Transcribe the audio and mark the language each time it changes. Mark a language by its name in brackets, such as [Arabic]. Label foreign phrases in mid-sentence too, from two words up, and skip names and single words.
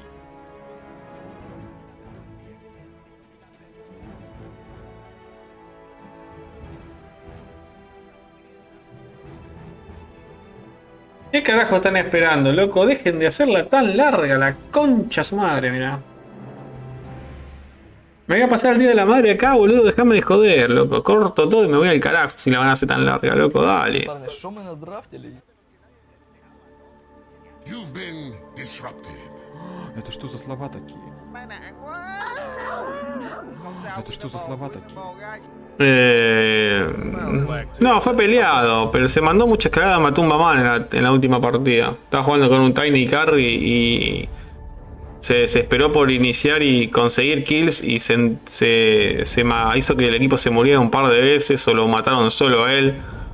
[Spanish] ¿Qué carajo están esperando, loco? Dejen de hacerla tan larga, la concha su madre, mirá. Me voy a pasar el día de la madre acá, boludo, déjame de joder, loco. Corto todo y me voy al carajo si la van a hacer tan larga, loco, dale. [Russian] Это что за слова такие? Это что за слова такие? [Spanish] No, fue peleado, pero se mandó muchas cagadas, mató un mamán en la última partida. Estaba jugando con un Tiny Carry y se esperó por iniciar y conseguir kills y hizo que el equipo se muriera un par de veces o lo mataron solo a él.